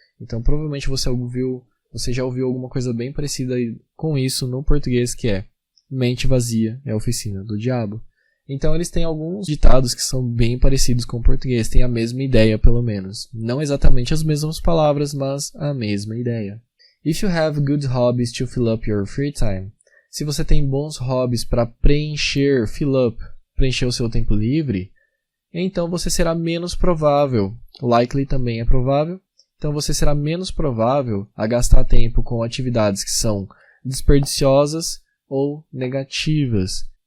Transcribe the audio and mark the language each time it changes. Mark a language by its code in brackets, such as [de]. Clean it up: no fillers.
[pt] Então, provavelmente você já ouviu alguma coisa bem parecida com isso no português, que é mente vazia é a oficina do diabo. Então, eles têm alguns ditados que são bem parecidos com o português, têm a mesma ideia, pelo menos. Não exatamente as mesmas palavras, mas a mesma ideia. [en] If you have good hobbies to fill up your free time. [pt] Se você tem bons hobbies para preencher o seu tempo livre, então você será menos provável, likely também é provável, então você será menos provável a gastar tempo com atividades que são desperdiciosas ou negativas.